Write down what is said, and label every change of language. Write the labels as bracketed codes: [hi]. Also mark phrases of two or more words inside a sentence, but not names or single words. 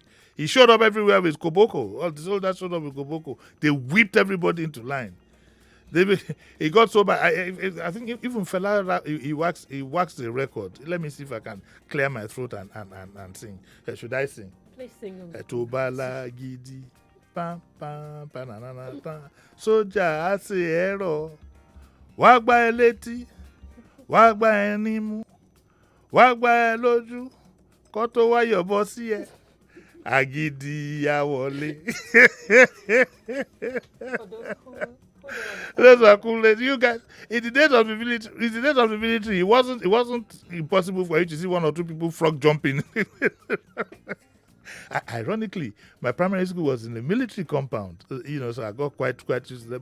[en] He showed up everywhere with Koboko. All the soldiers showed up with Koboko. They whipped everybody into line. He got so bad. I think even Fela, he waxed the record. Let me see if I can clear my throat and sing. Should I sing? Please sing. [yo] Etobala gidi, pam pam panana pam. Soja ase ero, wagba eleti, wagba enimu, wagba eloju, koto wa yobo si e. Agidi ya wole. [en] Those are cool. You guys, in the days of the military, it wasn't impossible for you to see one or two people frog jumping. Ironically, my primary school was in a military compound, so I got quite used to that.